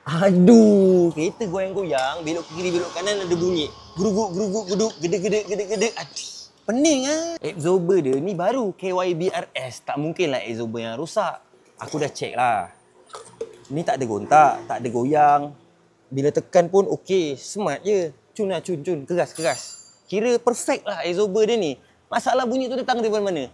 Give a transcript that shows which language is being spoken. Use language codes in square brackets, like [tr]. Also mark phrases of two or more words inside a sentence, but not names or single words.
[ms] Aduh, kereta goyang-goyang, belok ke kiri, belok kanan ada bunyi. Geruguk, geruguk, geduk, gedek-gedek, gedek-gedek. Aduh, pening ah. Absorber dia ni baru KYBRS. Tak mungkinlah absorber yang rosak. Aku dah check lah. Ni tak ada gontak, tak ada goyang. Bila tekan pun okey, smart je. Cun lah, cun, keras. Kira perfect lah absorber dia ni. Masalah bunyi tu datang daripada mana?